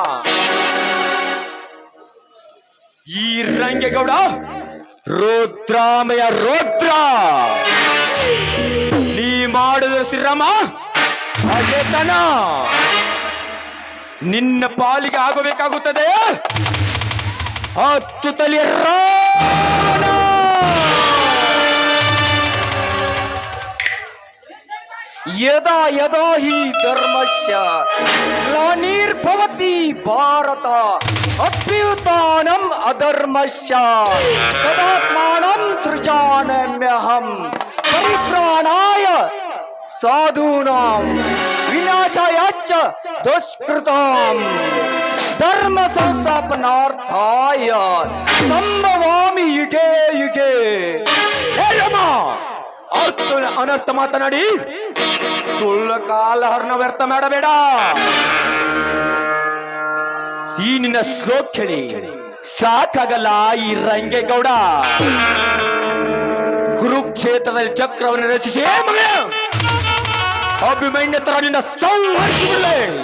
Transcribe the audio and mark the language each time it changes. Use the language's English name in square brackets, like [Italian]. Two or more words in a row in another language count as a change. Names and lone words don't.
[Kannada] ಈ ರಂಗೇಗೌಡ ರುದ್ರಾಮಯ ರುದ್ರ, ನೀ ಮಾಡಿದ ಶ್ರೀರಾಮ ಹಾಗೆತನ ನಿನ್ನ ಪಾಲಿಗೆ ಆಗಬೇಕಾಗುತ್ತದೆ 10 ತಲೆಯ ರಾವಣ. [Sanskrit] ಯದಾ ಯದಾ ಹಿ ಧರ್ಮಸ್ಯ ಗ್ಲಾನಿರ್ಭವತಿ ಭಾರತ ಅಭ್ಯುತ್ಥಾನಂ ಅಧರ್ಮಸ್ಯ ತದಾತ್ಮಾನಂ ಸೃಜಾಮ್ಯಹಂ ಪರಿತ್ರಾಣಾಯ ಸಾಧೂನಾಂ ವಿನಾಶಾಯ ದುಷ್ಕೃತಾಂ ಧರ್ಮ ಸಂಸ್ಥಾಪನಾರ್ಥಾಯ ಸಂಭವಾಮಿ ಯುಗೆ ಯುಗೆ. [Kannada] ಅನರ್ಥ ಮಾತನಾಡಿ ಸುಳ್ಳ ಕಾಲಹರಣ ವ್ಯರ್ಥ ಮಾಡಬೇಡ. ಈ ನಿನ್ನ ಶ್ಲೋಕ ಕೇಳಿ ಸಾಕಾಗಲ್ಲ. ಈ ರಂಗೇಗೌಡ ಕುರುಕ್ಷೇತ್ರದಲ್ಲಿ ಚಕ್ರವನ್ನು ರಚಿಸಿ ಅಭಿಮನ್ಯ ತರ ನಿನ್ನ ಸಂಹರಿಸಿಬಿಡಲೇ.